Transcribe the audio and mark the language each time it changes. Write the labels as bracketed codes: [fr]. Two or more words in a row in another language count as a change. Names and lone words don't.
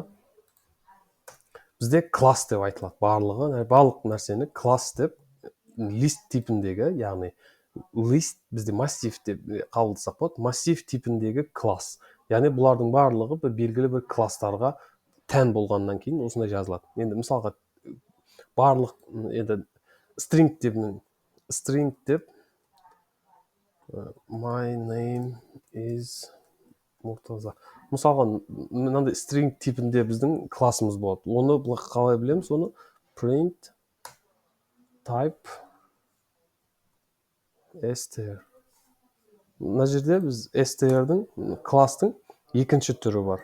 [kk] Бізде класс деп айтылады. Барлық нәрсені класс деп, лист типіндегі, яғни лист бізде массив деп қабылдасақ болады. Массив типіндегі класс. Яғни бұлардың барлығы белгілі бір класстарға тән болғаннан кейін осындай жазылады. Енді мысалға барлық string деп [en] my name is Мұртаза. [kk] Мысалға, мынандай string типінде біздің классымыз болады. Оны қалай білеміз? Оны print type str. Мына жерде біз str'дің класстың екінші түрі бар.